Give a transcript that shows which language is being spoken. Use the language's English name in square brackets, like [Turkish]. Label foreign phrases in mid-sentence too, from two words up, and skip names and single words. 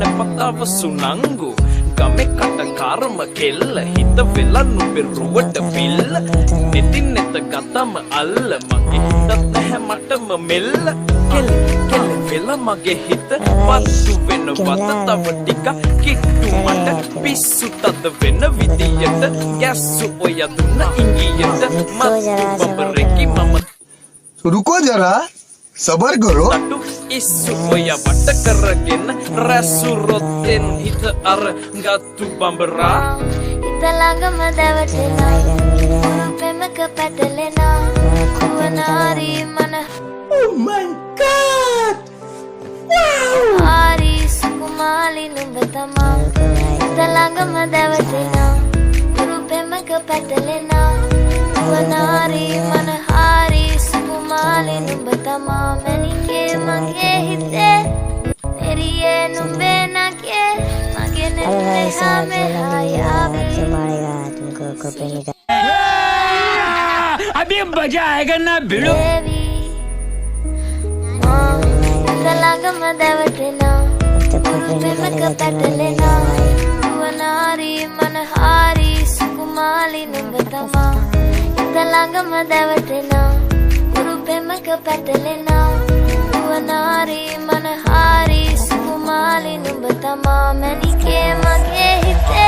[Sinhala] පතාව සුනංගු ගමේ කටකාරම කෙල්ල හිත වෙලා නුඹේ රුවට පිල්ල නෙතින් නෙත ගතම අල්ල මගේ හිතත් නැහැ මටම මෙල්ල කෙල කෙල වෙලා මගේ හිත පස්සු වෙන වත තව ටික කිට්ටු මට පිස්සු තද වෙන විදියට ගැස්සු ඔය දුන්න ඉංගියට මත් බබරෙකි මම [Hindi] रुको जरा सबर करो [Sinhala] තටු ඉස්සු ඔය වට කරගෙන රැසු රොත්තෙන් හිත අර ගත්තු බඹරා හිත ළඟම දැවටෙනා උරු පෙමක පැටලෙනා වනාරි මන [English] Oh my god! [Sinhala] ආරි සුකුමාලි නුඹ තමා හිත ළඟම දැවටෙනා උරු පෙමක පැටලෙනා වනාරි මනහාරි සුකුමාලි නුඹ තමා මැනිකේ මගේ හිතේ එරියේ නුඹේ නගේ මගේ නෙන්නේ හැමේ හයාවි [Hindi] अभी मजा आएगा ना भिड़ो [Sinhala] වේවි හිත ළඟම දැවටෙනා උරු පෙමක පැටලෙනා වනාරි මනහාරි සුකුමාලි නුඹ තමා හිත ළඟම දැවටෙනා උරු පෙමක පැටලෙනා වනාරි මනහාරි සුකුමාලි නුඹ තමා මැනිකේ මගේ හිතේ